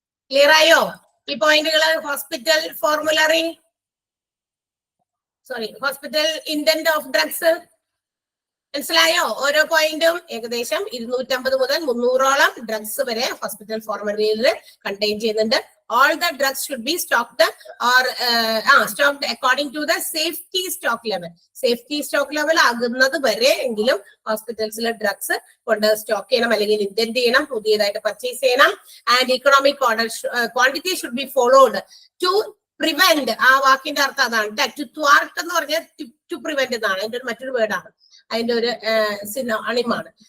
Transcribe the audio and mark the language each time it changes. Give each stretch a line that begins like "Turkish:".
Malayalam: Clear ആയോ ഈ പോയിന്റുകള്? Hospital formulary, hospital intent of drugs മനസ്സിലായോ? ഓരോ പോയിന്റും ഏകദേശം 250 മുതൽ 300ഓളം ഡ്രഗ്സ് വരെ ഹോസ്പിറ്റൽ ഫോർമുലറിയിൽ കണ്ടെയ്ൻ ചെയ്യുന്നുണ്ട്.
English: All the drugs should be stocked or stocked according to the safety stock level.
Malayalam: Safety stock level ആകുന്നത് വരെ എങ്കിലും ഹോസ്പിറ്റൽസിലെ ഡ്രഗ്സ് കൊണ്ട് സ്റ്റോക്ക് ചെയ്യണം, അല്ലെങ്കിൽ ഇന്റന്റ് ചെയ്യണം, പുതിയതായിട്ട് പർച്ചേസ് ചെയ്യണം.
English: And economic order quantity should be followed to prevent.
Malayalam: ആ വാക്കിന്റെ അർത്ഥം അതാണ്. ടു ത്വാർട്ട് എന്ന് പറഞ്ഞാൽ ടു പ്രിവെന്റ് എന്നാണ്, അതിന്റെ ഒരു മറ്റൊരു വേർഡാണ്, അതിന്റെ ഒരു അണിമാണ്.